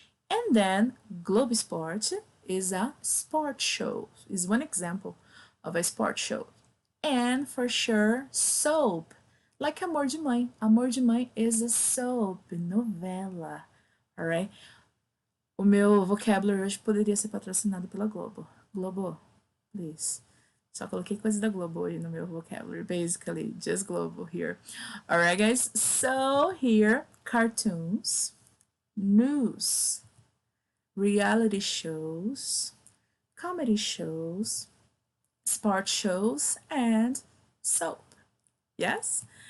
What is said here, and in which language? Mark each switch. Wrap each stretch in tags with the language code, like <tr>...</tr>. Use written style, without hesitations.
<en>And then Globo Esporte is a sport show, is one example of a sport show. And for sure, soap, like Amor de Mãe. Amor de Mãe is a soap, novela, alright?</en> <pt>O meu vocabulary hoje poderia ser patrocinado pela Globo. Globo,</pt> <en>please.</en> <pt>Só coloquei coisa da Globo hoje no meu vocabulary.</pt> <en>Basically, just Globo here. Alright, guys. So here, cartoons, news, reality shows, comedy shows, sport shows, and soap. Yes?</en>